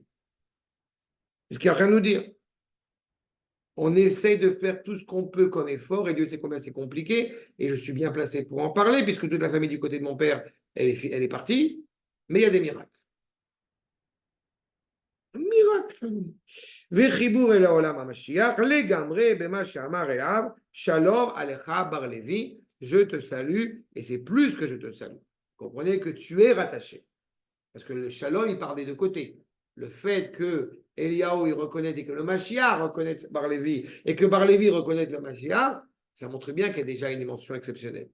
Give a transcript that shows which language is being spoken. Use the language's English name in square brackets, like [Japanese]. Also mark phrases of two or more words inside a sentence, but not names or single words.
[French] C'est ce qu'il y a rien à nous dire. On essaie de faire tout ce qu'on peut comme effort, et Dieu sait combien c'est compliqué, et je suis bien placé pour en parler, puisque toute la famille du côté de mon père, elle est partie, mais il y a des miracles. Miracle. [Hebrew] וחיבור אל העולם המשיח לגמרי במה שאמר אליו שלום עליך בר לוי, [French] je te salue, et c'est plus que je te salue. Comprenez que tu es rattaché. Parce que le shalom, il part des deux côtés. Le fait que Eliyahu, il reconnaît et que le Mashiach reconnaît Bar Lévi et que Bar Lévi reconnaît le Mashiach, ça montre bien qu'il y a déjà une dimension exceptionnelle.